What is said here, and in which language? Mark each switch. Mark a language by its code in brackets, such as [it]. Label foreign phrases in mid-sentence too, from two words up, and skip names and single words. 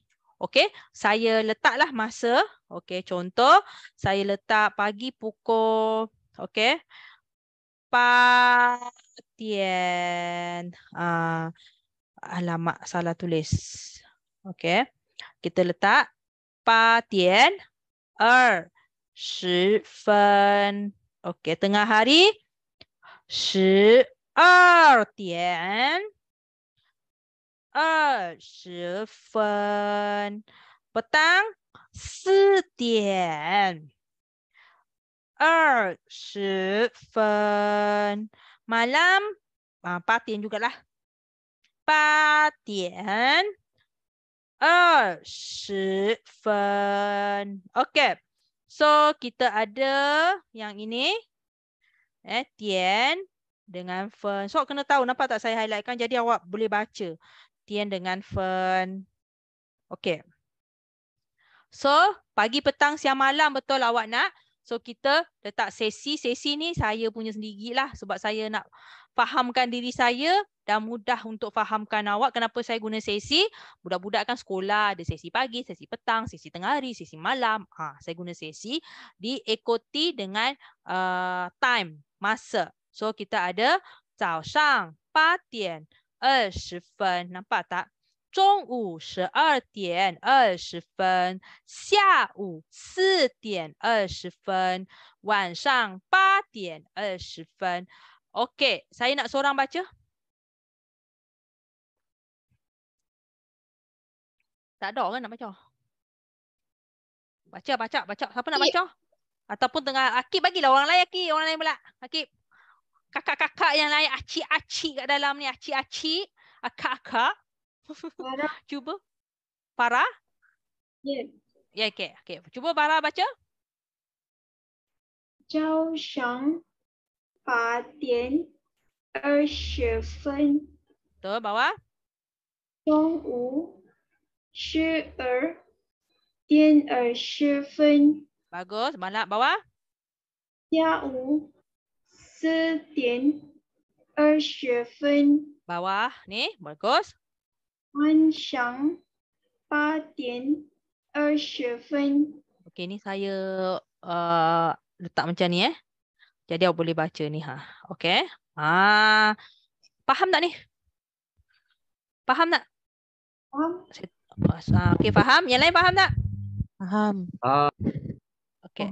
[ms] Okey, saya letaklah masa. Okey, contoh saya letak pagi pukul Patian. Alamak, salah tulis. Okey. Kita letak Patian 20 分. Okey, tengah hari [zh] 12 点 20 分. [ms] Petang 4 点. [zh] 20分. [ms] Malam 8点jugalah. [zh] 8点20分. [ms] Okay. So kita ada yang ini. Tian dengan fen. So kena tahu, nampak tak saya highlightkan, jadi awak boleh baca. Tian dengan fen. Okay. So pagi, petang, siang, malam betul awak nak. So kita letak sesi. Sesi ni saya punya sendirilah sebab saya nak fahamkan diri saya dan mudah untuk fahamkan awak. Kenapa saya guna sesi? Budak-budak kan sekolah ada sesi pagi, sesi petang, sesi tengah hari, sesi malam. Saya guna sesi diikuti dengan time, masa. So kita ada [zh] 早上8点20分. [ms] Nampak tak? [zh] 中午12点20分, 下午4点20分, 晚上8点20分. [ms] Okey, saya nak seorang baca. Tak ada orang nak baca. Baca. Siapa nak baca? Ataupun tengah Akib, bagilah orang lain Akib, orang lain pula. Akib. Kakak-kakak yang lain, acik-acik kat dalam ni, acik-acik, akak-akak. Cuba. Farah? Ya. Ya, okey. Cuba Farah baca. [zh] 早上8点20分. [ms] Betul, bawah. [zh] 中午12点20分. [ms] Bagus, bawah. [zh] 下午4点20分. [ms] Bawah ni, bagus. [zh] 晚上8点20分. [ms] Okey, ni saya letak macam ni Jadi awak boleh baca ni Okey. Faham tak ni? Faham tak? Faham. Okey, faham. Yang lain faham tak? Faham. Okey.